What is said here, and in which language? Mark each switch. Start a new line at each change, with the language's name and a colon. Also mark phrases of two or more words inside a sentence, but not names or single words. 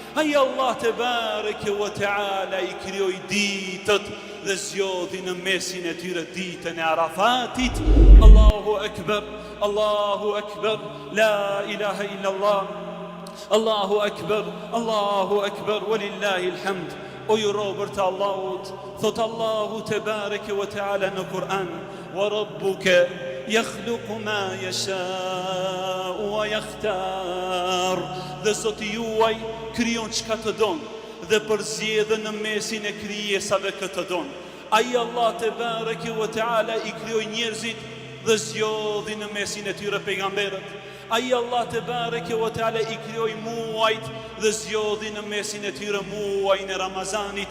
Albanian: Ai Allah
Arabic: تبارك وتعالى
Albanian: I krijoi ditët dhe zgjodhi në mesin e tyre ditën e Arafatit.
Arabic: الله أكبر، الله أكبر، لا إله إلا الله. الله أكبر، ولله الحمد.
Albanian: O ju robër të Allahut, thot Allahu
Arabic: تبارك وتعالى
Albanian: në Kur'an:
Arabic: وربك يخلق ما يشاء ويختار.
Albanian: Dhe Zoti juaj krijon çka të don dhe përzgjedh në mesin e krijesave këtë don. Ai Allah
Arabic: تبارك وتعالى
Albanian: I krijoi njerëzit dhe zgjodhi në mesin e tyre pejgamberët. Ai Allah
Arabic: تبارك وتعالى
Albanian: I krijoi muajt dhe zgjodhi në mesin e tyre muajin e Ramazanit.